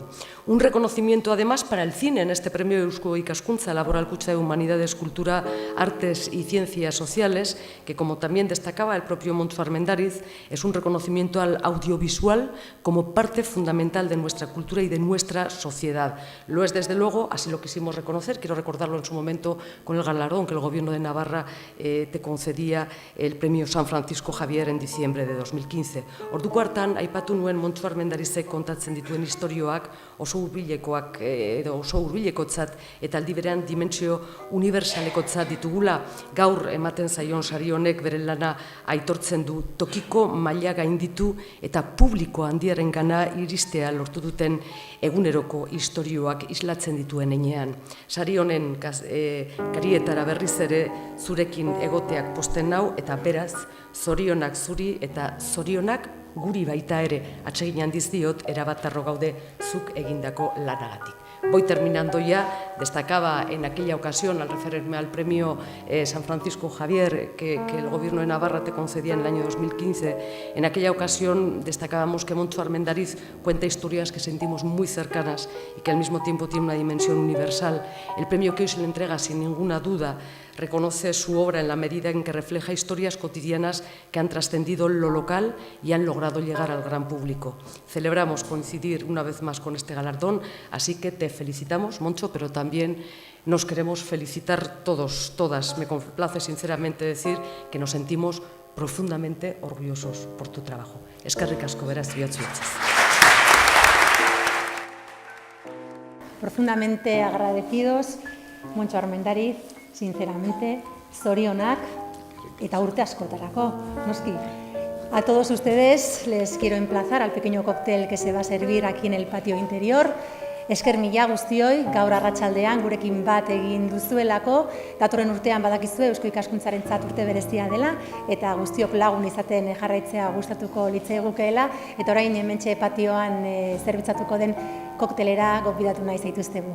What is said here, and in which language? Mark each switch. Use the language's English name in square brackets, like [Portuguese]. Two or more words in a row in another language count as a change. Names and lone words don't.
[Spanish] Un reconocimiento además para el cine en este premio Eusko Ikaskuntza Laboral Kutxa de Humanidades, Cultura, Artes y Ciencias Sociales, que, como también destacaba el propio Moncho Armendáriz, es un reconocimiento al audiovisual como parte fundamental de nuestra cultura y de nuestra sociedad. Lo es, desde luego, así lo quisimos reconocer. Quiero recordarlo en su momento con el galardón que el Gobierno de Navarra te concedía el premio San Francisco Javier en diciembre de 2015. [Basque] Orduko hartan, aipatu nuen Moncho Armendarizek kontatzen dituen istorioak oso hurbilekoak edo oso hurbilekotzat eta aldi berean dimentsio universalekotzat ditugula. Gaur ematen zaion sari honek bere lana aitortzen du, tokiko maila gainditu eta publiko handiarengana iristea lortu duten eguneroko istorioak islatzen dituen heinean. Sari honen karietara berriz ere zurekin egoteak posten nau, eta beraz, zorionak zuri eta zorionak guri baita ere, atsegin handiz diot, erabatarro gaude zuk egindako lanagatik. [Spanish] Voy terminando ya. Destacaba en aquella ocasión, al referirme al premio San Francisco Javier que el Gobierno de Navarra te concedía en el año 2015, en aquella ocasión destacábamos que Moncho Armendáriz cuenta historias que sentimos muy cercanas y que al mismo tiempo tiene una dimensión universal. El premio que hoy se le entrega, sin ninguna duda, reconoce su obra en la medida en que refleja historias cotidianas que han trascendido lo local y han logrado llegar al gran público. Celebramos coincidir una vez más con este galardón, así que te felicitamos, Moncho, pero también nos queremos felicitar todos, todas. Me complace sinceramente decir que nos sentimos profundamente orgullosos por tu trabajo. [Basque] Eskerrik asko, beraz, bihotzez. [Spanish] Profundamente agradecidos, Moncho Armendáriz, sinceramente, [Basque] zorionak eta urte askotarako, noski. [Spanish] A todos ustedes les quiero emplazar al pequeño cóctel que se va a servir aquí en el patio interior. [Basque] Esker mila guztioi, gaur arratsaldean gurekin bat egin duzuelako, datorren urtean badakizue Eusko Ikaskuntzarentzat urte berezia dela, eta guztiok lagun izaten jarraitzea gustatuko litzaigukeela, eta orain hementxe patioan zerbitzatuko den koktelera gonbidatu nahi zaituztegu.